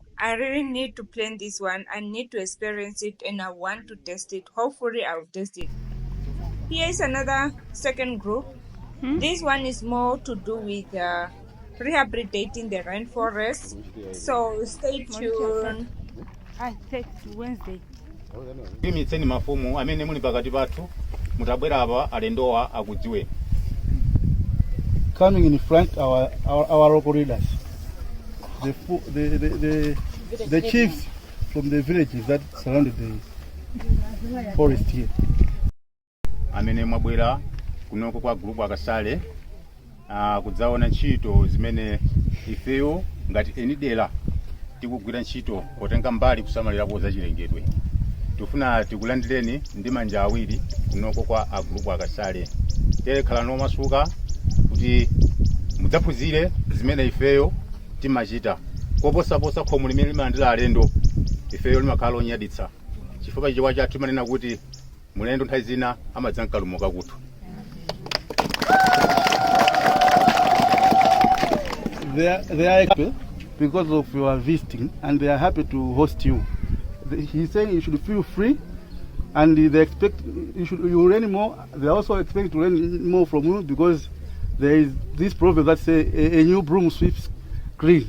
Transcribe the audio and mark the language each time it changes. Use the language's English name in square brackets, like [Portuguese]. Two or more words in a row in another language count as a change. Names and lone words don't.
[English] I really need to plant this one. I need to experience it and I want to test it. Hopefully I'll test it. Here is another second group. This one is more to do with rehabilitating the rainforest. So stay tuned. I said Wednesday. [Nyanja] Imitseni mafumu amene muli pakati pathu mutabwera apa alendowa akudziwe. [English] coming in front our local leaders, the chiefs from the villages that surrounded the forest here. [Nyanja] amene mwabwera kunoko kwa group akasale kudzaona ntchito zimene ifeyo ngati eni dera tikugwira ntchito potenga mbali kusamalirapo za chilengedwe. Tifuna tikulandireni ndi manja awiri kunoko kwa group akasale. Khala nomasuka kuti mudzaphunzire zimene ifeyo timachita. Koposaposa khomo limene limalandira alendo ifeyo limakhala onyaditsa. Chifukwa chichewa chathu timanena kuti mulendo nthawi zina amadzankalumuka kuthu. [English] They are happy because of your visiting, and they are happy to host you. He's saying you should feel free, and they expect you learn more. They also expect to learn more from you because there is this proverb that says a new broom sweeps clean.